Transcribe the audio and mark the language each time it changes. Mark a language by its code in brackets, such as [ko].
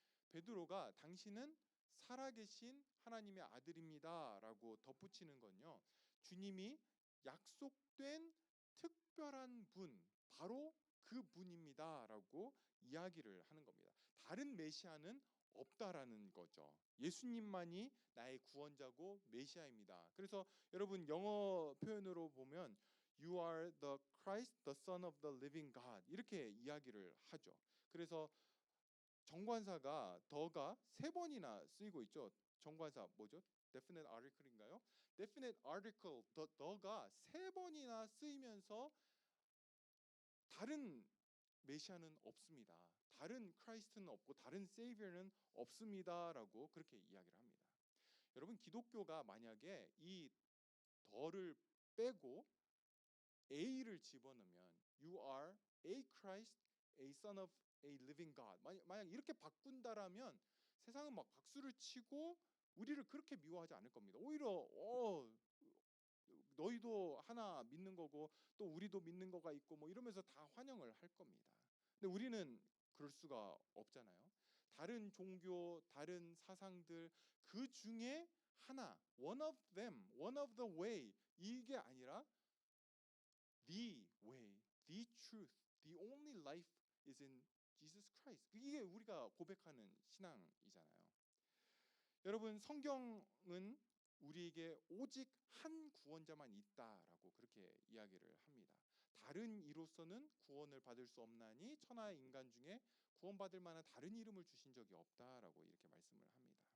[ko] 베드로가 당신은 살아계신 하나님의 아들입니다라고 덧붙이는 건요. 주님이 약속된 특별한 분, 바로 그 분입니다라고 이야기를 하는 겁니다. 다른 메시아는 없다라는 거죠. 예수님만이 나의 구원자고 메시아입니다. 그래서 여러분 영어 표현으로 보면 [en] You are the Christ, the Son of the living God [ko] 이렇게 이야기를 하죠. 그래서 정관사가 더가 3번이나 쓰이고 있죠. 정관사 뭐죠? definite article인가요? definite article 더가 3번이나 쓰이면서 다른 메시아는 없습니다. 다른 크라이스트는 없고 다른 세이비어는 없습니다라고 그렇게 이야기를 합니다. 여러분 기독교가 만약에 이 더를 빼고 A를 집어넣으면 [en] You are a Christ, a Son of a living God. [ko] 만약 이렇게 바꾼다라면 세상은 막 박수를 치고 우리를 그렇게 미워하지 않을 겁니다. 오히려 너희도 하나 믿는 거고 또 우리도 믿는 거가 있고 뭐 이러면서 다 환영을 할 겁니다. 근데 우리는 그럴 수가 없잖아요. 다른 종교, 다른 사상들 그 중에 하나, [en] one of them, one of the way [ko] 이게 아니라 [en] the way, the truth, the only life is in Jesus Christ. [ko] 이게 우리가 고백하는 신앙이잖아요. 여러분 성경은 우리에게 오직 한 구원자만 있다라고 그렇게 이야기를 합니다. 다른 이로서는 구원을 받을 수 없나니 천하의 인간 중에 구원받을 만한 다른 이름을 주신 적이 없다라고 이렇게 말씀을 합니다.